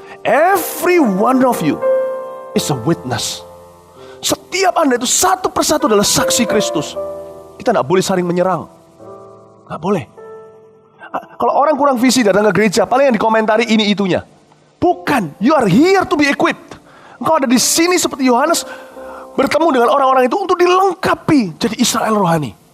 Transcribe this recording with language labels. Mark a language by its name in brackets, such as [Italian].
[English] Every one of you is a witness. [Indonesian] Setiap Anda itu satu persatu adalah saksi Kristus. Kita tidak boleh saling menyerang. Tidak boleh. Kalau orang kurang visi datang ke gereja, paling yang dikomentari ini itunya. [English] Bukan, you are here to be equipped. [Indonesian] Engkau ada di sini seperti Yohanes bertemu dengan orang-orang itu untuk dilengkapi jadi Israel rohani.